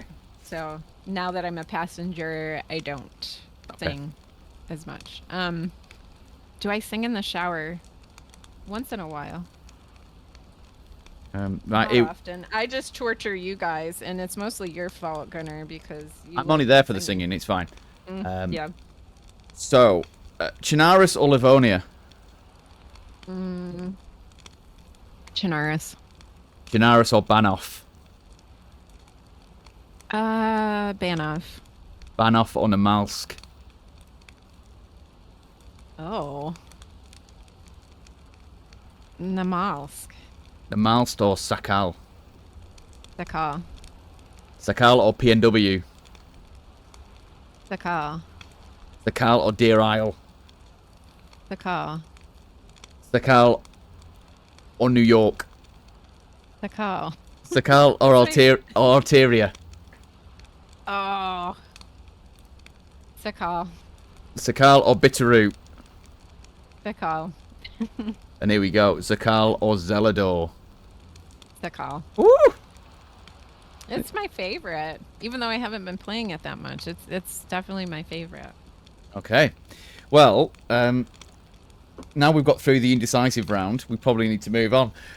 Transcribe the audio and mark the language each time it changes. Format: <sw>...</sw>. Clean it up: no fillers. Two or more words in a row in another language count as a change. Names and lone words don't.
<en>So now that I'm a passenger, I don't sing as much. Do I sing in the shower? Once in a while. right. Not often. I just torture you guys, and it's mostly your fault, Gunnar, because you I'm only there for the singing. It's fine. Yeah. So, Chinaris or Livonia? Chinaris. Chinaris or Banff? Banov. Banff or Namalsk? Oh. Namalsk. Namalsk or Sakal? Sakal. Sakal or PNW? Sakal. Sakal or Deer Isle? Sakal. Sakal or New York? Sakal. Sakal or Altaria? Oh. Sakal. Sakal or Bitterroot? Sakal. And here we go. Sakal or Zelador? Sakal. Woo! It's my favorite. Even though I haven't been playing it that much, it's definitely my favorite. Okay. Well, now we've got through the indecisive round, we probably need to move on.</en>